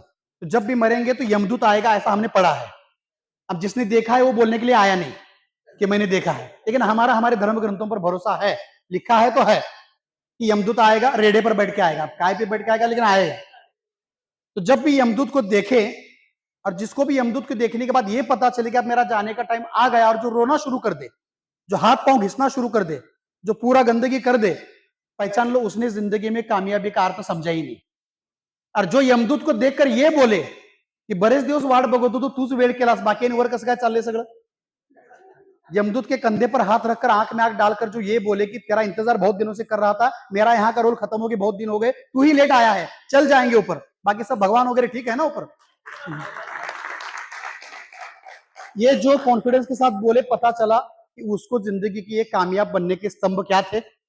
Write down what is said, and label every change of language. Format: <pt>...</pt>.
<hi>तो जब भी मरेंगे तो यमदूत आएगा, ऐसा हमने पढ़ा है। अब जिसने देखा है वो बोलने के लिए आया नहीं कि मैंने देखा है, लेकिन हमारा हमारे धर्म ग्रंथों पर भरोसा है, लिखा है तो है कि यमदूत आएगा, रेडे पर बैठ के आएगा, काय पे बैठ के आएगा, लेकिन आएगा। तो जब भी यमदूत को देखे, और जिसको भी यमदूत को देखने के बाद ये पता चले कि अब मेरा जाने का टाइम आ गया, और जो रोना शुरू कर दे, जो हाथ पांव घिसना शुरू कर दे, जो पूरा गंदगी कर दे, पहचान लो उसने जिंदगी में कामयाबी का अर्थ समझा ही नहीं। और जो यमदूत को देखकर ये बोले की</hi> <mr>बरेच दिवस वाट बघत होतो, तूच वेळ केलास, बाकीवर कसं काय चाललंय सगळं.</mr> <hi>यमदूत के कंधे पर हाथ रखकर आंख में आंख डालकर जो ये बोले कि तेरा इंतजार बहुत दिनों से कर रहा था, मेरा यहाँ का रोल खत्म हो गया, बहुत दिन हो गए, तू ही लेट आया है, चल जाएंगे ऊपर, बाकी सब भगवान वगैरह ठीक है ना ऊपर. ये जो कॉन्फिडेंस के साथ बोले, पता चला कि उसको जिंदगी की एक कामयाब बनने के स्तंभ क्या थे.</hi>